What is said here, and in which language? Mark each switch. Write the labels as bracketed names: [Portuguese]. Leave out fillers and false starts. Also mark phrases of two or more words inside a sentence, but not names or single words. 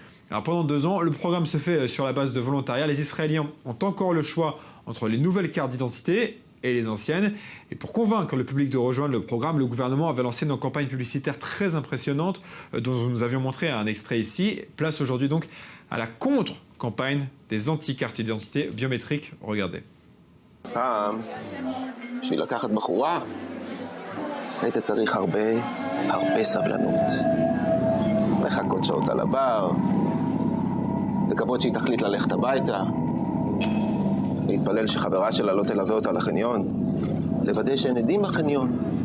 [French] Alors pendant 2 ans, le programme se fait sur la base de volontariat. Les Israéliens ont encore le choix entre les nouvelles cartes d'identité et les anciennes. Et pour convaincre le public de rejoindre le programme, le gouvernement avait lancé une campagne publicitaire très impressionnante dont nous avions montré un extrait ici. Place aujourd'hui donc à la contre-campagne des anti-cartes d'identité biométriques. Regardez. [Hebrew] בשביל לקחת בחורה, היית צריך הרבה סבלנות. לחכות שעות על הבר, לקוות שהיא תחליט ללכת הביתה, להתפלל שחברה שלה לא תלווה אותה לחניון, לוודא שאין עדים בחניון.